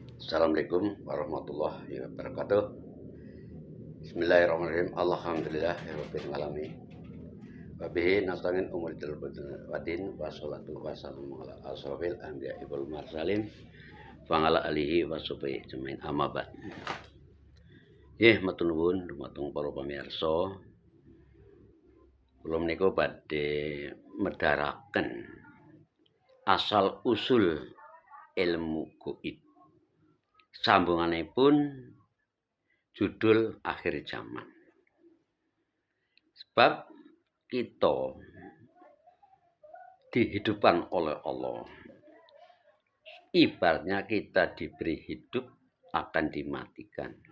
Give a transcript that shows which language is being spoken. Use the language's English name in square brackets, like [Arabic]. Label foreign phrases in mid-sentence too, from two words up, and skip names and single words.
[Arabic] السلام عليكم ورحمة الله وبركاته. بسم الله الرحمن الرحيم. الحمد لله رب العالمين. وبه نستعين أمور والدين والصلاة والسلام على أشرف الأنبياء والمرسلين وعلى آله وصحبه أجمعين أما بعد. [Javanese] Matur nuwun dumateng para pamirsa. Kula menika badhe medharaken asal usul ilmu gaib. Sambunganipun judul akhir zaman. [Indonesian] Sebab kita dihidupkan oleh Allah. Ibaratnya kita diberi hidup akan dimatikan.